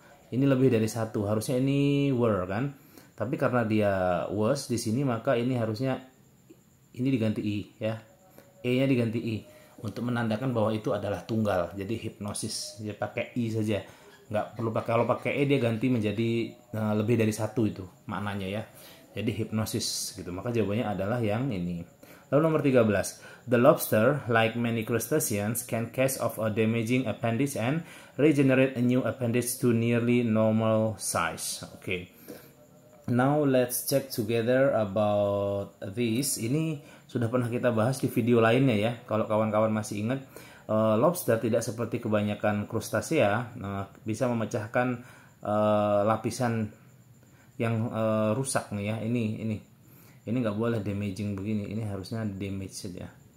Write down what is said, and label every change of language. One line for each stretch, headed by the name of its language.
Indonesian: Ini lebih dari satu, harusnya ini were kan? Tapi karena dia was di sini maka ini harusnya ini diganti i ya. E-nya diganti i untuk menandakan bahwa itu adalah tunggal. Jadi hipnosis dia pakai i saja. Nggak perlu pakai, kalau pakai e dia ganti menjadi lebih dari satu itu maknanya ya. Jadi hipnosis gitu. Maka jawabannya adalah yang ini. Lalu nomor 13.
English: The lobster, like many crustaceans, can cast off a damaging appendage and regenerate a new appendage to nearly normal size. Okay. Now let's check together about this.
Indonesian: Ini sudah pernah kita bahas di video lainnya ya. Kalau kawan-kawan masih ingat, lobster tidak seperti kebanyakan krustasea bisa memecahkan lapisan yang rusak nih ya. Ini nggak boleh damaging begini. Ini harusnya damage saja.